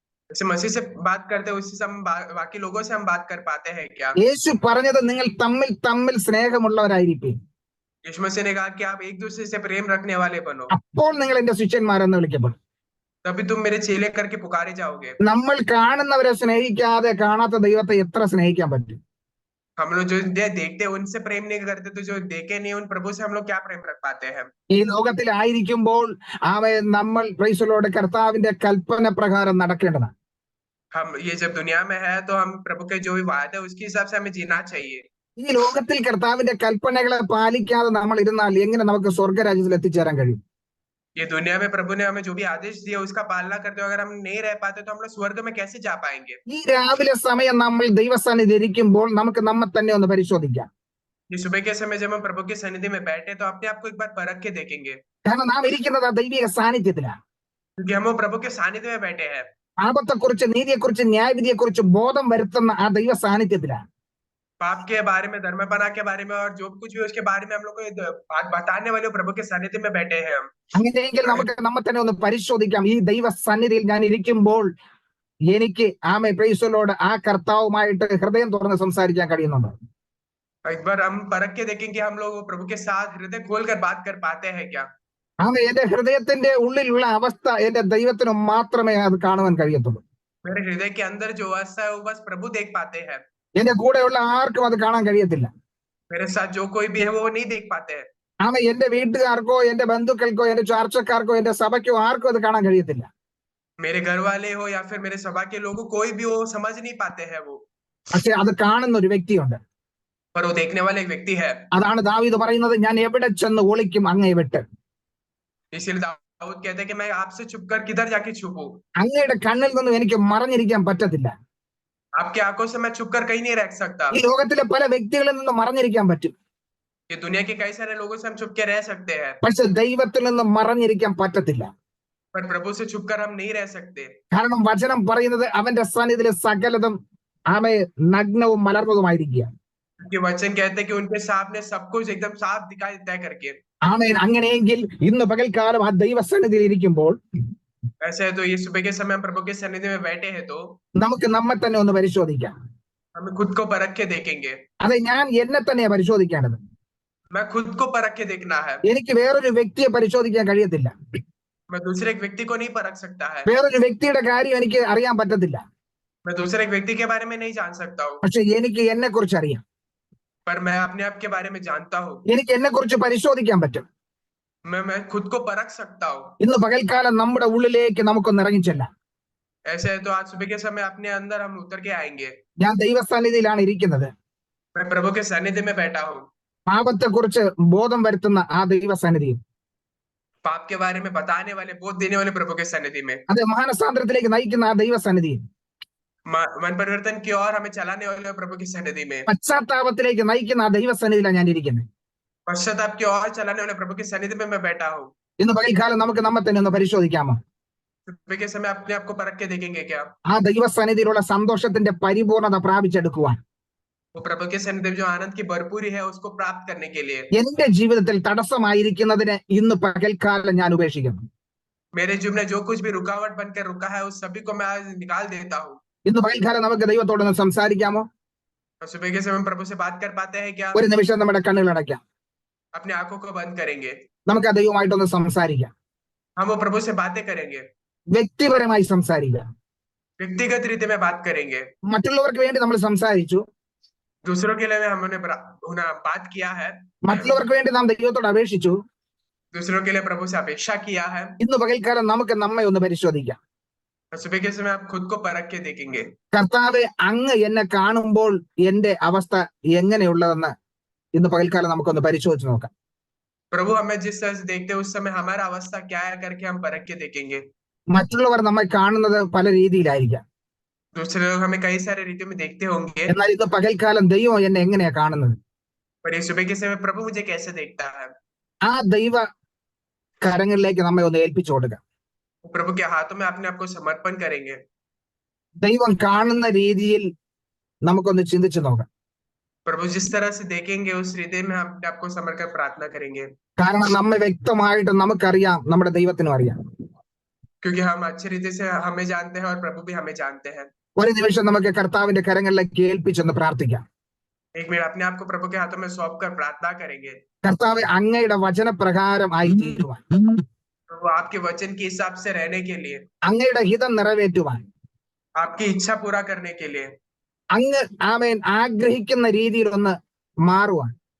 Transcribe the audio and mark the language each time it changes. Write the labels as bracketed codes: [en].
[hi] जैसे मसीह से बात करते हैं उसी से हम बाकी लोगों से हम बात कर पाते हैं क्या? [ml] യേശു പറഞ്ഞത് നിങ്ങൾ തമ്മിൽ തമ്മിൽ സ്നേഹമുള്ളവരായിരിക്കും, [hi] यीशु मसीह ने कहा कि आप एक दूसरे से प्रेम रखने वाले बनो, [ml] അപ്പോൾ നിങ്ങൾ എന്റെ ശിഷ്യന്മാരെന്ന് വിളിക്കപ്പെടും. [hi] तभी तुम मेरे चेले करके पुकारे जाओगे। [ml] നമ്മൾ കാണുന്നവരെ സ്നേഹിക്കാതെ കാണാത്ത ദൈവത്തെ എത്ര സ്നേഹിക്കാൻ പറ്റും? [hi] हम लोग जो देखते हैं उनसे प्रेम नहीं करते, तो जो देखे नहीं उन प्रभु से हम लोग क्या प्रेम रख पाते हैं? [ml] ഈ ലോകത്തിലായിരിക്കുമ്പോൾ നമ്മൾ [en] praise the Lord [ml] കർത്താവിന്റെ കൽപ്പന പ്രകാരം നടക്കേണ്ടതാണ്. [hi] हम ये जब दुनिया में है तो हम प्रभु के जो भी वायदा है उसके हिसाब से हमें जीना चाहिए। [ml] ഈ ലോകത്തിൽ കർത്താവിന്റെ കൽപ്പനകളെ പാലിക്കാതെ നമ്മൾ ഇരുന്നാൽ എങ്ങനെ നമുക്ക് സ്വർഗരാജ്യത്തിൽ എത്തിച്ചേരാൻ കഴിയും? [hi] ये दुनिया में प्रभु ने हमें जो भी आदेश दिया उसका पालना करते हुए अगर हम नहीं रह पाते तो हम लोग स्वर्ग में कैसे जा पाएंगे? [ml] ഈ രാവിലെ സമയം നമ്മൾ ദൈവസന്നിധി ഇരിക്കുമ്പോൾ നമുക്ക് നമ്മെ തന്നെ ഒന്ന് പരിശോധിക്കാം. [hi] ये सुबह के समय जब हम प्रभु की सन्निधि में बैठे तो अपने आप को एक बार परख के देखेंगे, [ml] കാരണം നാം ഇരിക്കുന്നത് ആ ദൈവിക സാന്നിധ്യത്തിലാണ്. [hi] क्योंकि हम वो प्रभु के सानिध्य में बैठे हैं। [ml] പാപത്തെക്കുറിച്ച്, നീതിയെക്കുറിച്ച്, ന്യായവിധിയെക്കുറിച്ച് ബോധം വരുത്തുന്ന ആ ദൈവ സാന്നിധ്യത്തിലാണ്. [hi] पाप के बारे में, धर्मपना के बारे में और जो कुछ भी उसके बारे में हम लोग को बात बताने वाले प्रभु के सानिध्य में बैठे हैं हम। [ml] അങ്ങനെയെങ്കിൽ നമുക്ക് നമ്മെ തന്നെ ഒന്ന് പരിശോധിക്കാം. ഈ ദൈവ സന്നിധിയിൽ ഞാൻ ഇരിക്കുമ്പോൾ എനിക്ക് [en] praise the Lord [ml] ആ കർത്താവുമായിട്ട് ഹൃദയം തുറന്ന് സംസാരിക്കാൻ കഴിയുന്നുണ്ടോ? [hi] एक बार हम परख के देखेंगे हम लोग प्रभु के साथ हृदय खोल कर बात कर पाते हैं क्या? [ml] എന്റെ ഹൃദയത്തിന്റെ ഉള്ളിലുള്ള അവസ്ഥ എന്റെ ദൈവത്തിന് മാത്രമേ അത് കാണുവാൻ കഴിയത്തുള്ളൂ. [hi] मेरे हृदय के अंदर जो अवस्था है वो बस प्रभु देख पाते हैं, [ml] എന്റെ കൂടെയുള്ള ആർക്കും അത് കാണാൻ കഴിയത്തില്ല. [hi] मेरे साथ जो कोई भी है वो नहीं देख पाते हैं। [ml] എന്റെ വീട്ടുകാർക്കോ എന്റെ ബന്ധുക്കൾക്കോ എന്റെ ചാർച്ചക്കാർക്കോ എന്റെ സഭയ്ക്കോ ആർക്കും അത് കാണാൻ കഴിയത്തില്ല. [hi] मेरे घर वाले हो या फिर मेरे सभा के लोगों कोई भी वो समझ नहीं पाते हैं वो, [ml] പക്ഷെ അത് കാണുന്ന ഒരു വ്യക്തിയുണ്ട്. [hi] पर वो देखने वाला एक व्यक्ति है। [ml] അതാണ് ദാവീദ് പറയുന്നത്, ഞാൻ എവിടെ ചെന്ന് ഒളിക്കും അങ്ങയെ വിട്ട്. [hi] इसीलिए दाऊद कहते हैं कि मैं आपसे छुपकर किधर जाके छुपूं? [ml] അങ്ങയുടെ കണ്ണിൽ നിന്നും എനിക്ക് മറഞ്ഞിരിക്കാൻ പറ്റത്തില്ല. [hi] आपकी आंखों से मैं छुपकर कहीं नहीं रह सकता। [ml] ഈ ലോകത്തിലെ പല വ്യക്തികളിൽ നിന്നും മറഞ്ഞിരിക്കാൻ പറ്റും, [hi] ये दुनिया के कई सारे लोगों से हम छुप के रह सकते हैं, [ml] പക്ഷെ ദൈവത്തിൽ നിന്നും മറഞ്ഞിരിക്കാൻ പറ്റത്തില്ല. [hi] पर प्रभु से छुपकर हम नहीं रह सकते, [ml] കാരണം വചനം പറയുന്നത് അവന്റെ സന്നിധിയിലെ സകലതും നഗ്നവും മലർന്നതുമായിരിക്കുക. [hi] कि वचन कहते हैं कि उनके सामने सब कुछ एकदम साफ दिखाई देता है करके। [ml] അങ്ങനെയെങ്കിൽ ഇന്ന് പകൽക്കാലം ആ ദൈവസന്നിധിയിൽ ഇരിക്കുമ്പോൾ [hi] ऐसे है तो ये सुबह के समय हम प्रभु के सन्निधि में बैठे हैं तो [ml] നമുക്ക് നമ്മെ തന്നെ ഒന്ന് പരിശോധിക്കാം. [hi] हमें खुद को परख के देखेंगे। [ml] അതെ, ഞാൻ എന്നെ തന്നെയാ പരിശോധിക്കേണ്ടത്. [hi] मैं खुद को परख के देखना है, [ml] എനിക്ക് വേറൊരു വ്യക്തിയെ പരിശോധിക്കാൻ കഴിയത്തില്ല. [hi] मैं दूसरे एक व्यक्ति को नहीं परख सकता है, [ml] വേറൊരു വ്യക്തിയുടെ കാര്യം എനിക്ക് അറിയാൻ പറ്റത്തില്ല. [hi] मैं दूसरे एक व्यक्ति के बारे में नहीं जान सकता हूँ, [ml] പക്ഷെ എനിക്ക് എന്നെ കുറിച്ച് അറിയാം. [hi] पर मैं अपने आप के बारे में जानता हूँ। [ml] എനിക്ക് എന്നെ കുറിച്ച് പരിശോധിക്കാൻ പറ്റും. [hi] मैं खुद को परख सकता हूँ। [ml] ഇന്ന് പകൽക്കാലം നമ്മുടെ ഉള്ളിലേക്ക് നമുക്കൊന്ന് ഇറങ്ങിച്ചെല്ലാം. [hi] ऐसे है तो आज सुबह के समय अपने अंदर हम उतर के आएंगे। [ml] ഞാൻ ദൈവസന്നിധിയിലാണ് ഇരിക്കുന്നത്. [hi] मैं प्रभु के सानिध्य में बैठा हूँ, [ml] പാപത്തെക്കുറിച്ച് ബോധം വരുത്തുന്ന ആ ദൈവസന്നിധിയിൽ, [hi] पाप के बारे में बताने वाले, बोध देने वाले प्रभु के सन्निधि में, [ml] അത് മാനസാന്തരത്തിലേക്ക് നയിക്കുന്ന ആ ദൈവസന്നിധിയിൽ, [hi] मन परिवर्तन की ओर हमें चलाने वाले प्रभु की सन्निधि में, [ml] പശ്ചാത്താപത്തിലേക്ക് നയിക്കുന്ന ആ ദൈവസന്നിധിയിലാണ് ഞാൻ ഇരിക്കുന്നത്. [hi] पश्चाताप की ओर चलाने वाले प्रभु की सन्निधि में मैं बैठा हूँ। [ml] ഇന്ന് പകൽക്കാലം നമുക്ക് നമ്മെ തന്നെ ഒന്ന് പരിശോധിക്കാമോ? [hi] सुबह के समय अपने आप को परख के देखेंगे क्या? [ml] ആ ദൈവസന്നിധിയിലുള്ള സന്തോഷത്തിന്റെ പരിപൂർണത പ്രാപിച്ചെടുക്കുവാൻ, [hi] वो प्रभु के सन्निधि में जो आनंद की भरपूरी है उसको प्राप्त करने के लिए [ml] എന്റെ ജീവിതത്തിൽ തടസ്സമായിരിക്കുന്നതിനെ ഇന്ന് പകൽക്കാലം ഞാൻ ഉപേക്ഷിക്കുന്നു. [hi] मेरे जीवन में जो कुछ भी रुकावट बनकर रुका है उस सभी को मैं आज निकाल देता हूँ। [ml] ഇന്ന് പകൽക്കാലം നമുക്ക് ദൈവത്തോടൊന്ന് സംസാരിക്കാമോ? [hi] और सुबह के समय प्रभु से बात कर पाते हैं क्या? [ml] ഒരു നിമിഷം നമ്മുടെ കണ്ണുകൾ അടയ്ക്കാം. [hi] अपने आंखों को बंद करेंगे, [ml] നമുക്ക് ആ ദൈവമായിട്ടൊന്ന് സംസാരിക്കാം. [hi] हम वो प्रभु से बातें करेंगे, [ml] വ്യക്തിപരമായി സംസാരിക്കാം. [hi] व्यक्तिगत रीति में बात करेंगे। [ml] മറ്റുള്ളവർക്ക് വേണ്ടി നമ്മൾ സംസാരിച്ചു, [hi] दूसरों के लिए हमने बात किया है, [ml] മറ്റുള്ളവർക്ക് വേണ്ടി നാം ദൈവത്തോട് അപേക്ഷിച്ചു. [hi] दूसरों के लिए प्रभु से अपेक्षा किया है। [ml] ഇന്ന് പകൽക്കാലം നമുക്ക് നമ്മെ ഒന്ന് പരിശോധിക്കാം. [hi] और सुबह के समय आप खुद को परख के देखेंगे, [ml] കർത്താവെ, അങ്ങ് എന്നെ കാണുമ്പോൾ എന്റെ അവസ്ഥ എങ്ങനെയുള്ളതെന്ന് ഇന്ന് പകൽക്കാലം നമുക്കൊന്ന് പരിശോധിച്ച് നോക്കാം. [hi] प्रभु हमें जिस तरह से देखते हैं उस समय हमारा अवस्था क्या है करके हम परख के देखेंगे। [ml] മറ്റുള്ളവർ നമ്മെ കാണുന്നത് പല രീതിയിലായിരിക്കാം, [hi] दूसरे लोग हमें कई सारे रीतियों में देखते होंगे, [ml] എന്നാൽ ഇന്ന് പകൽക്കാലം ദൈവം എന്നെ എങ്ങനെയാ കാണുന്നത്? [hi] पर ये सुबह के समय प्रभु मुझे कैसे देखता है? [ml] ആ ദൈവ കരങ്ങളിലേക്ക് നമ്മെ ഒന്ന് ഏൽപ്പിച്ചു കൊടുക്കാം. [hi] प्रभु के हाथों में अपने आप को समर्पण करेंगे। [ml] ദൈവം കാണുന്ന രീതിയിൽ നമുക്കൊന്ന് ചിന്തിച്ചു നോക്കാം. [hi] प्रभु जिस तरह से देखेंगे उस हृदय में हम अपने आपको समर्पण कर प्रार्थना करेंगे, [ml] കാരണം നമ്മെ വ്യക്തമായിട്ട് നമുക്കറിയാം, നമ്മുടെ ദൈവത്തിനും അറിയാം. [hi] क्योंकि हम अच्छे रीति से हमें जानते हैं और प्रभु भी हमें जानते हैं. [ml] ഒരു നിമിഷം നമുക്ക് കർത്താവിന്റെ കരങ്ങളിലേക്ക് ഏൽപ്പിച്ചൊന്ന് പ്രാർത്ഥിക്കാം. [hi] एक मिनट अपने आप को प्रभु के हाथों में सौंप कर प्रार्थना करेंगे. [ml] കർത്താവ് അങ്ങയുടെ വചനപ്രകാരം ആയി തീരുവാൻ, [hi] प्रभु आपके वचन के हिसाब से रहने के लिए, [ml] അങ്ങയുടെ ഹിതം നിറവേറ്റുവാൻ, [hi] आपकी इच्छा पूरा करने के लिए, [ml] അങ്ങ് ആമേൻ ആഗ്രഹിക്കുന്ന രീതിയിൽ ഒന്ന് മാറുവാൻ